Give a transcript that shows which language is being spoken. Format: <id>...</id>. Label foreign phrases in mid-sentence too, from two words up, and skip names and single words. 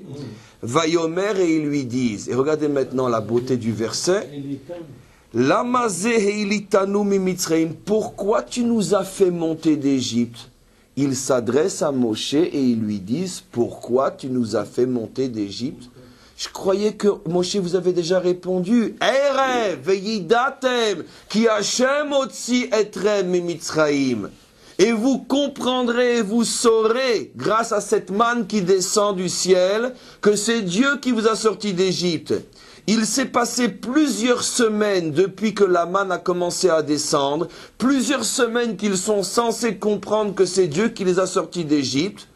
<fr>Vayomer, et ils lui disent, et regardez maintenant la beauté du verset, pourquoi tu nous as fait monter d'Égypte? Ils s'adressent à Moshe et ils lui disent, pourquoi tu nous as fait monter d'Égypte? Je croyais que Moshe vous avait déjà répondu.</fr> <he>ערב וידעתם כי ה' הוציא אתכם ממצרים.</he> <fr>Et vous comprendrez et vous saurez, grâce à cette manne qui descend du ciel, que c'est Dieu qui vous a sorti d'Égypte. Il s'est passé plusieurs semaines depuis que la manne a commencé à descendre, plusieurs semaines qu'ils sont censés comprendre que c'est Dieu qui les a sortis d'Égypte.</fr>